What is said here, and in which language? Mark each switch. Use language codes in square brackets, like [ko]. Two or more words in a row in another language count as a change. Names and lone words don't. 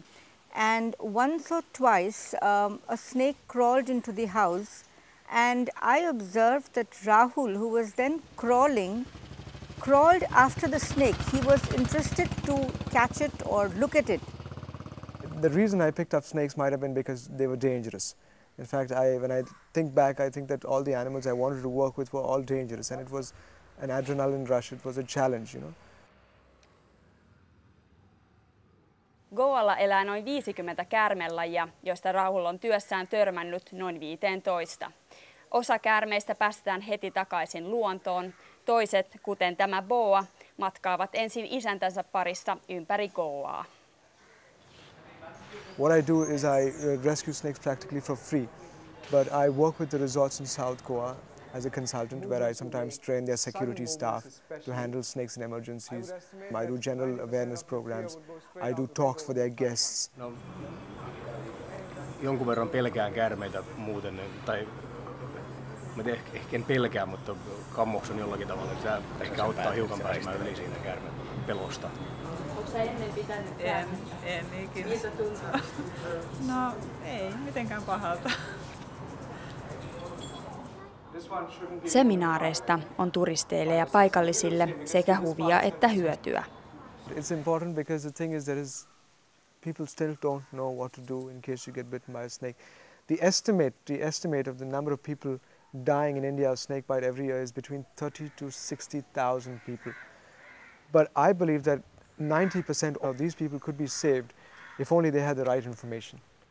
[en] And once or twice a snake crawled into the house and I observed that Rahul, who was then crawled after the snake. He was interested to catch it or look at it. The reason I picked up snakes might have been because they were dangerous. In fact, when I think back, I think that all the animals I wanted to work with were all dangerous, and it was an adrenaline rush, it was a challenge, you know. [fi] Goalla elää noin 50 käärmelajia, joista Rahul on työssään törmännyt noin 15. Osa käärmeistä päästetään heti takaisin luontoon. Toiset, kuten tämä boa, matkaavat ensin isäntänsä parissa ympäri Goaa. [en] What I do is I rescue snakes practically for free, but I work with the resorts in South Goa as a consultant where I sometimes train their security staff to handle snakes in emergencies. I do general awareness programs. I do talks for their guests. [fi] No, jonkun verran pelkään käärmeitä muuten, tai mä ehkä en pelkää, mutta kammoksun jollakin tavalla. Se ehkä auttaa hiukan pääsemään yli siinä käärmeen pelosta. Onko sä ennen pitänyt käärmettä? En ikinä. Miltä tuntuu? No ei mitenkään pahalta. Seminaareista on turisteille ja paikallisille sekä huvia että hyötyä. [en] It's important because the thing is people still don't know what to do in case you get bitten by a snake. The estimate of the number of people dying in India of snake bite every year is between 30 to 60,000 people. But I believe that 90% of these people could be saved if only they had the right information.